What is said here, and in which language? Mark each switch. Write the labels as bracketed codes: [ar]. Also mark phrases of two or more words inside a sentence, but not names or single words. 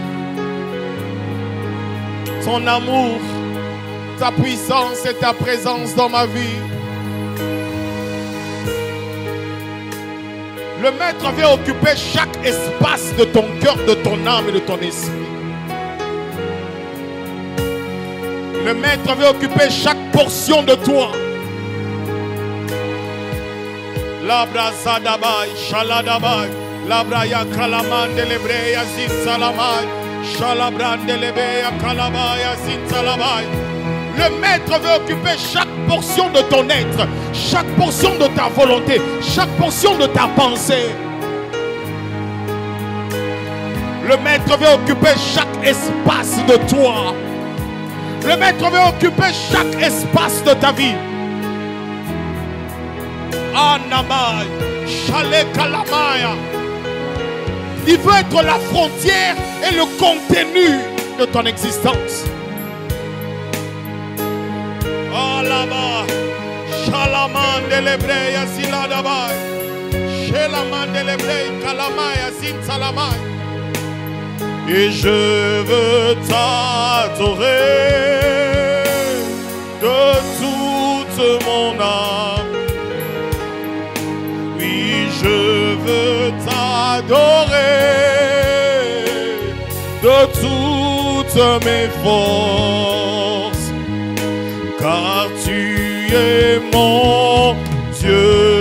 [fr] Son amour, ta puissance et ta présence dans ma vie. Le Maître veut occuper chaque espace de ton cœur, de ton âme et de ton esprit. Le Maître veut occuper chaque portion de toi. Labrazadabai, Shaladabai, Labraya Kalamande Lebreya Zinsalamai, Shalabrande Lebeya Kalabaya Zinsalamai. Le Maître veut occuper chaque portion de ton être, chaque portion de ta volonté, chaque portion de ta pensée. Le Maître veut occuper chaque espace de toi. Le Maître veut occuper chaque espace de ta vie. Anamai, Shale Kalamaya. Il veut être la frontière et le contenu de ton existence. Alaba, Shalaman de l'Ebreya Siladabai, Shelaman de l'Ebreya Kalamaya Sinsalamai. Et je veux t'adorer de toute mon âme. Oui, je veux t'adorer de toutes mes forces, car tu es mon Dieu.